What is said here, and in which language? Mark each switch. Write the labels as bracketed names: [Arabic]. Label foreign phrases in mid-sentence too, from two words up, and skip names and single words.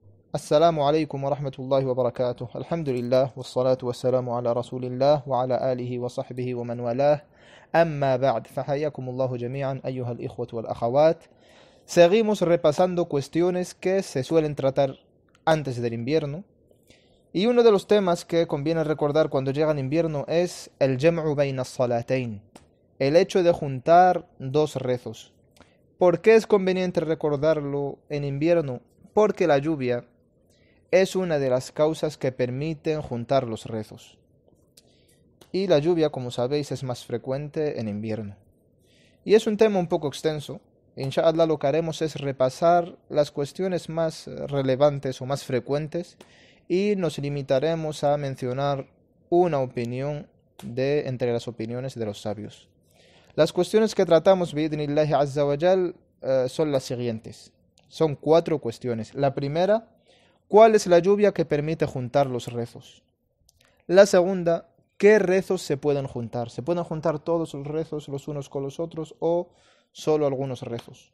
[Arabic] السلام عليكم ورحمة الله وبركاته. الحمد لله والصلاة والسلام على رسول الله وعلى آله وصحبه ومن والاه. أما بعد, فحياكم الله جميعا أيها الإخوة والأخوات. [Spanish] Seguimos repasando cuestiones que se suelen tratar antes del invierno. Y uno de los temas que conviene recordar cuando llega el invierno es el [Arabic] جمع بين الصلاتين, [Spanish] el hecho de juntar dos rezos. ¿Por qué es conveniente recordarlo en invierno? Porque la lluvia es una de las causas que permiten juntar los rezos. Y la lluvia, como sabéis, es más frecuente en invierno. Y es un tema un poco extenso. Inshallah, lo que haremos es repasar las cuestiones más relevantes o más frecuentes y nos limitaremos a mencionar una opinión de entre las opiniones de los sabios. Las cuestiones que tratamos, [Arabic] بإذن الله عز وجل, [Spanish] son las siguientes. Son 4 cuestiones. La primera, ¿cuál es la lluvia que permite juntar los rezos? La segunda, ¿qué rezos se pueden juntar? ¿Se pueden juntar todos los rezos los unos con los otros o solo algunos rezos?